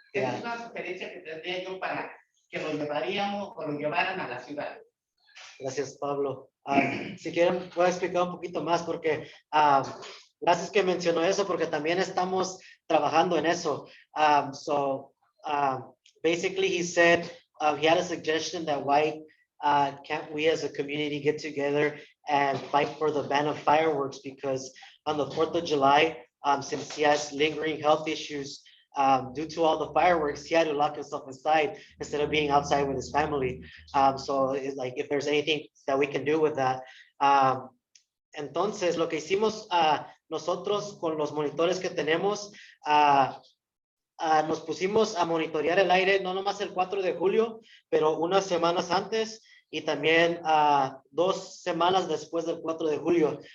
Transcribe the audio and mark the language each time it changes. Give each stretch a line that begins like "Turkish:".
Spanish: Esa es una sugerencia que tendría yo para que lo llevaríamos o lo llevaran a la ciudad. Gracias, Pablo. Si quieren, puedo explicar un poquito más porque gracias que mencionó eso porque también estamos trabajando en eso.
English: basically he said he had a suggestion that why can't we as a community get together and fight for the ban of fireworks, because on the 4th of July, since he has lingering health issues due to all the fireworks, he had to lock himself inside instead of being outside with his family. So it's like if there's anything that we can do with that.
Spanish: Entonces, lo que hicimos nosotros con los monitores que tenemos, nos pusimos a monitorear el aire, no nomás el 4 de julio, pero unas semanas antes y también 2 semanas después del 4 de julio.